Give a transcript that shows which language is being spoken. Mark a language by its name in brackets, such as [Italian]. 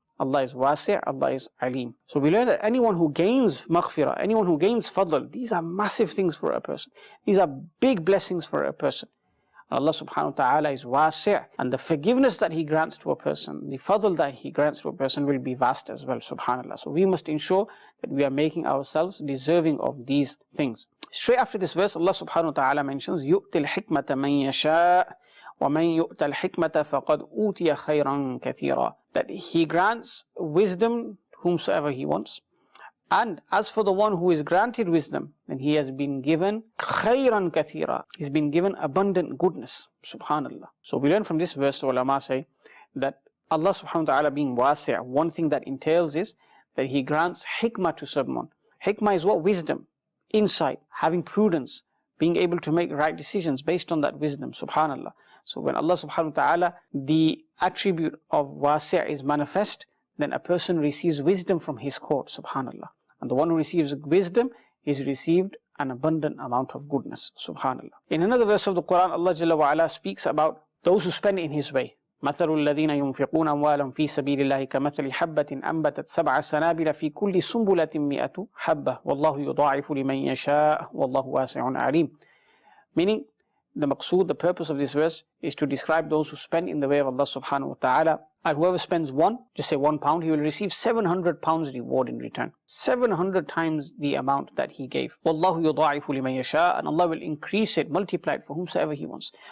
[English] Allah is wasi', Allah is alim. So we learn that anyone who gains maghfirah, anyone who gains fadl, these are massive things for a person. These are big blessings for a person. Allah subhanahu wa ta'ala is wasi', and the forgiveness that He grants to a person, the fadl that He grants to a person will be vast as well, subhanallah. So we must ensure that we are making ourselves deserving of these things. Straight after this verse, Allah subhanahu wa ta'ala mentions, [Arabic] يُؤْتِ الْحِكْمَةَ مَنْ يَشَاءُ وَمَنْ يُؤْتَ الْحِكْمَةَ فَقَدْ أُوتِيَ خَيْرًا كَثِيرًا. [English] That He grants wisdom whomsoever He wants. And as for the one who is granted wisdom, then he has been given khayran kathira. He's been given abundant goodness. Subhanallah. So we learn from this verse, the ulama say, that Allah subhanahu wa ta'ala being wasi', one thing that entails is that He grants hikmah to someone. Hikmah is what? Wisdom, insight, having prudence, being able to make right decisions based on that wisdom. Subhanallah. So when Allah subhanahu wa ta'ala, the attribute of wasi' is manifest, then a person receives wisdom from His court. Subhanallah. And the one who receives wisdom is received an abundant amount of goodness. Subhanallah. In another verse of the Quran, Allah Jalla wa Ala speaks about those who spend in His way. [Arabic] مثل الذين ينفقون أموالهم في سبيل الله كمثل حبة أنبتت سبع سنابل في كل سنبلة مئة حبة والله يضاعف لمن يشاء والله واسع عليم. [English] Meaning, the maqsood, the purpose of this verse is to describe those who spend in the way of Allah subhanahu wa ta'ala. And whoever spends one, just say £1, he will receive 700 pounds reward in return. 700 times the amount that he gave. [Arabic] Wallahu yudha'ifu liman yasha, [English] and Allah will increase it, multiply it for whomsoever He wants.